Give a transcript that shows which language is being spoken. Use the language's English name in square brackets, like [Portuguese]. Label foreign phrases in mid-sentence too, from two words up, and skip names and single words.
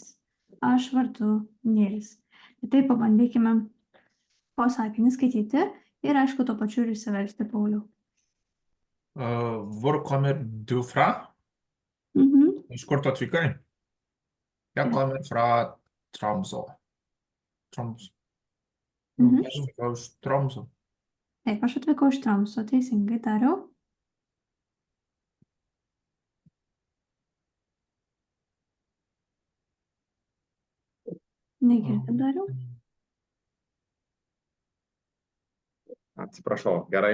[Lithuanian] Aš vardu Nils. Tai pabandykime po sakinį skaityti ir aišku, tuo pačiu ir išsiversti, Pauliau. [Norwegian] Hvor kommer du fra? [Lithuanian] Iš kur tu atvykai? [Norwegian] Jeg kommer fra Tromsø. Tromsø. [Lithuanian] Aš atvykau iš Tromsø. Taip, aš atvykau iš Tromsø, teisingai tariau. Negirdim dariau. Atsiprašau, gerai.